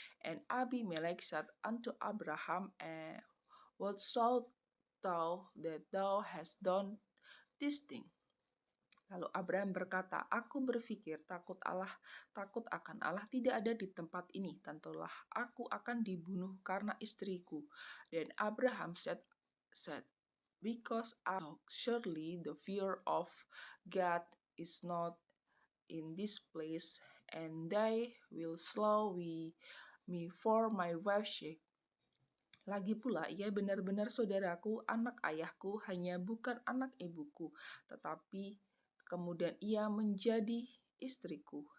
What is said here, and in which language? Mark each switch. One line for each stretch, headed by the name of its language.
English: And Abimelek said unto Abraham, what shalt thou that thou hast done this thing?
Indonesian: Lalu Abraham berkata, aku berpikir takut akan Allah tidak ada di tempat ini, tentulah aku akan dibunuh karena istriku.
English: Dan Abraham said, because I thought, surely the fear of God is not in this place, and they will slay me for my wife's sake.
Indonesian: Lagi pula, ia benar-benar saudaraku, anak ayahku, hanya bukan anak ibuku, tetapi kemudian ia menjadi istriku.